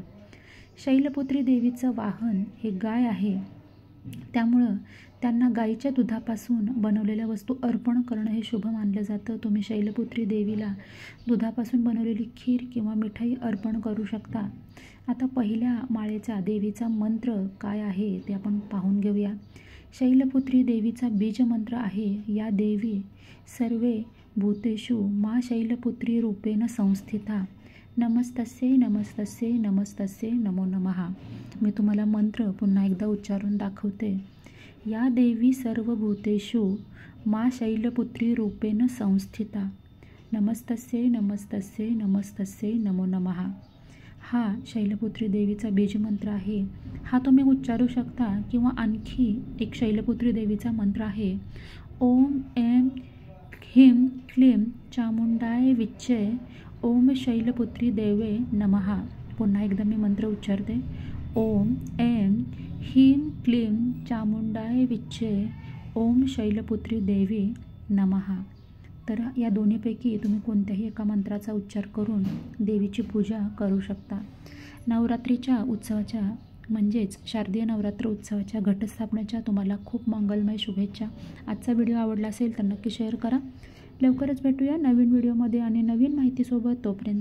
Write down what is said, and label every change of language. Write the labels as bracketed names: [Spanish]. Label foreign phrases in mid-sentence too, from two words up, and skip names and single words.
[Marathi] शैलपुत्री देवीचं वाहन हे गाय आहे, त्यामुळं त्यांना गाईच्या दुधापासून बनवलेल्या वस्तू अर्पण करणं हे शुभ मानलं जातं. तुम्ही शैलपुत्री देवीला दुधापासून बनवलेली खीर किंवा मिठाई अर्पण करू शकता. आता पहिल्या माळेचा देवीचा मंत्र काय आहे ते आपण पाहून घेऊया. शैलपुत्री देवीचा बीजमंत्र आहे, [Sanskrit] या देवी सर्वे भूतेषु मा शैलपुत्री रूपेण संस्थिता नमस्तस्यै नमस्तस्यै नमस्तस्यै नमो नमः. [Marathi] मी तुम्हाला मंत्र पुन्हा एकदा उच्चारून दाखवते. [Sanskrit] या देवी सर्व भूतेषु मा शैलपुत्री रूपेण संस्थिता नमस्तस्यै नमस्तस्यै नमस्तस्यै नमो नमः. [Marathi] हा शैलपुत्री देवीचा बीजमंत्र आहे. हा तुम्ही उच्चारू शकता किंवा आणखी एक शैलपुत्री देवीचा मंत्र आहे. [Sanskrit] ओम ऐं ह्रीं क्लीं चामुंडाय विच्चे ओम शैलपुत्री देवे नमः. [Marathi] पुन्हा एकदा मी मंत्र उच्चारते. [Sanskrit] ओम ऐं ह्रीं क्लीं चामुंडाय विच्चे ओम शैलपुत्री देवी नमः. [Marathi] तर या दोन्हीपैकी तुम्ही कोणत्याही एका मंत्राचा उच्चार करून देवीची पूजा करू शकता. नवरात्रीच्या उत्सवाच्या म्हणजेच शारदीय नवरात्र उत्सवाच्या घटस्थापनेच्या तुम्हाला खूप मंगलमय शुभेच्छा. आजचा व्हिडिओ आवडला असेल तर नक्की शेअर करा. लवकरच भेटूया नवीन व्हिडिओमध्ये आणि नवीन माहितीसोबत.